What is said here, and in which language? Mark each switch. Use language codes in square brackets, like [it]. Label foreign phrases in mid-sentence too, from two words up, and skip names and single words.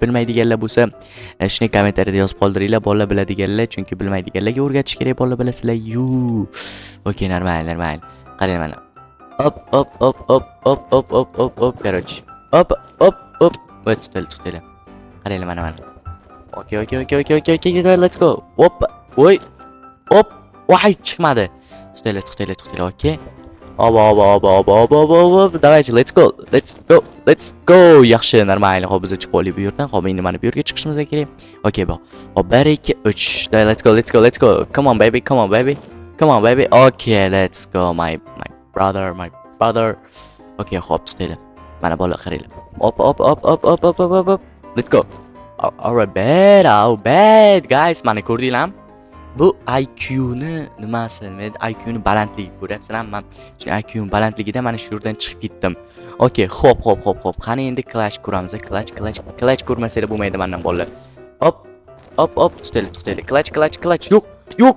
[uz] bilmaydiganlar bo'lsa, shuni kommentariyada yozib qoldiringlar, bolalar biladiganlar, chunki bilmaydiganlarga o'rgatish kerak, bolalar bilasizlar. Okey, normal. Qarang mana. Hop. Короче. Hop. Va tutinglar. Qaranglar mana. Okey. [en] Let's go. Hop. Voy. Hop. [uz] Voy, chiqmadi. Tutinglar. Okey. Hop. [ru] Давайте, [en] let's go. [uz] Yaxshi, normal. Hop, biz chiqib olaylik bu yerdan. Hop, endi mana bu yerga chiqishimiz kerak. Okey, bu. Hop, 1 2 3. [en] Let's go. Come on, baby. Okay, let's go, my brother. [uz] Okay, hop, tutinglar. Mana bola qaranglar. Hop. [en] Let's go. Alright, bad, guys. [uz] Mana ko'rdinglarmi? Bu IQ ni nimasi? Men IQ ni balandligi ko'ryapsizlar. Men IQ ni balandligida mana shu yerdan chiqib ketdim. Okay, hop. Qani endi clash ko'ramiz. Clash ko'rmasanglar bo'lmaydi mendan bolalar. Hop. Tutinglar. Clash. Yo'q.